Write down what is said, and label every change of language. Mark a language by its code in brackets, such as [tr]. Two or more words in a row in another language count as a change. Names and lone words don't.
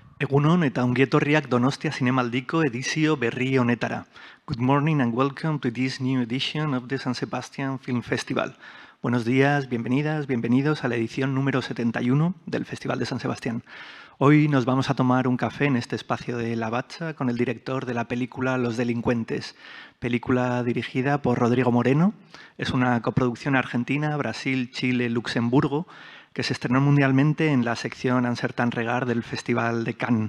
[eu] Egunon eta ongi etorriak Donostia Zinemaldiko edizio berri honetara. [en] Good morning and welcome to this new edition of the San Sebastian Film Festival. [es] Buenos días, bienvenidas, bienvenidos a la edición número 71 del Festival de San Sebastián. Hoy nos vamos a tomar un café en este espacio de La Bacha con el director de la película Los Delincuentes, película dirigida por Rodrigo Moreno. Es una coproducción argentina, Brasil, Chile, Luxemburgo, que se estrenó mundialmente en la sección Uncertain Regard del Festival de Cannes.